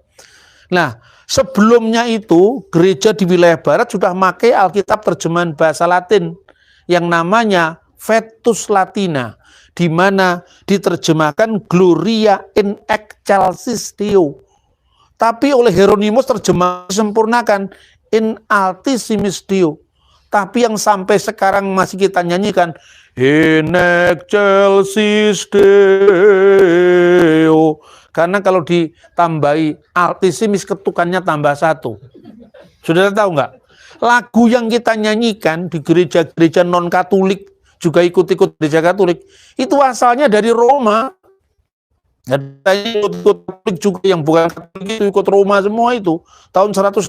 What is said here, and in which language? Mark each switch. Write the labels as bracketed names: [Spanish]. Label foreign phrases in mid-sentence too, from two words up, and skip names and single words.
[Indonesian] Nah, sebelumnya itu gereja di wilayah barat sudah pakai Alkitab terjemahan bahasa Latin yang namanya Vetus Latina, di mana diterjemahkan [Latin] Gloria in excelsis Deo. [Indonesian] Tapi oleh Hieronymus terjemah disempurnakan [Latin] in Altissimis Deo. [Indonesian] Tapi yang sampai sekarang masih kita nyanyikan [Latin] in excelsis Deo. [Indonesian] Karena kalau ditambahi Altissimis ketukannya tambah 1. Saudara tahu nggak? Lagu yang kita nyanyikan di gereja-gereja non-Katolik, juga ikut-ikut gereja Katolik, itu asalnya dari Roma. Ada ikut Katolik juga yang bukan Katolik itu ikut Roma semua itu tahun 126.